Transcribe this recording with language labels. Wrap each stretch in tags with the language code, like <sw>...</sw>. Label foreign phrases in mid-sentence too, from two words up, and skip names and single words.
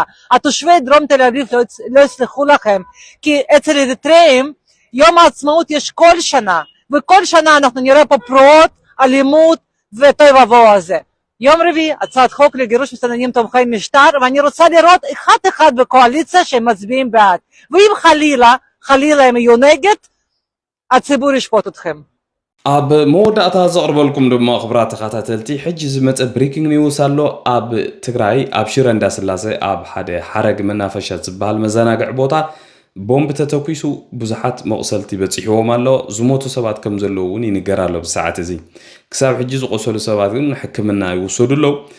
<he>התושבי דרום תל אביב לא יסלחו לכם, כי אצל אריתריאים יום העצמאות יש כל שנה, וכל שנה אנחנו נראה פה פרועות, אלימות וטוב ובוא הזה. יום רביעי, הצעת חוק לגירוש מסתננים תומכי משטר, ואני רוצה לראות אחד בקואליציה שהם מצביעים בעד. ואם חלילה הם יהיו נגד, הציבור ישפוט אתכם.</he> <ti>ኣብ መወዳእታ ዘቕርበልኩም ድማ ክቡራት ተኸታተልቲ ሕጂ ዝመፀ</ti> <en>breaking news</en> <ti>ኣሎ። ኣብ ትግራይ ኣብ ሽረ እንዳስላሴ ኣብ ሓደ ሓረግ መናፈሻ ዝበሃል መዘናግዒ ቦታ ቦምብ ተተኪሱ ብዙሓት መቑሰልቲ በፂሕዎም ኣሎ። ዝሞቱ ሰባት ከም ዘለዉ እውን ይንገር ኣሎ ብሰዓት እዚ። ክሳብ ሕጂ ዝቆሰሉ ሰባት ግን ሕክምና ይውሰዱ ኣለዉ።</ti>